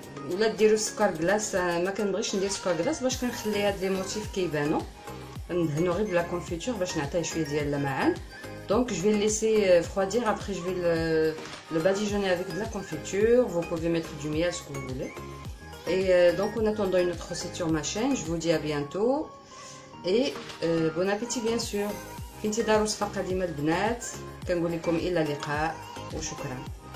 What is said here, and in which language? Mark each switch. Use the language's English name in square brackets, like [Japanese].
[Arabic] ولا ديروا سكر كلاص. ما كنبغيش ندير سكر كلاص باش كنخلي هاد لي موتيف كيبانو. ندهنو غير بلا كونفيتور باش نعطيه شويه ديال اللمعان. [French] Donc je vais le laisser refroidir, après je vais le badigeonner avec de la confiture. Vous pouvez mettre du miel, ce que vous voulez. Et donc en attendant une autre recette sur ma chaîne, je vous dis à bientôt. Et bon appétit bien sûr. [Arabic] في انتظار وصفة قديمة البنات. كنقول لكم إلى اللقاء وشكرا.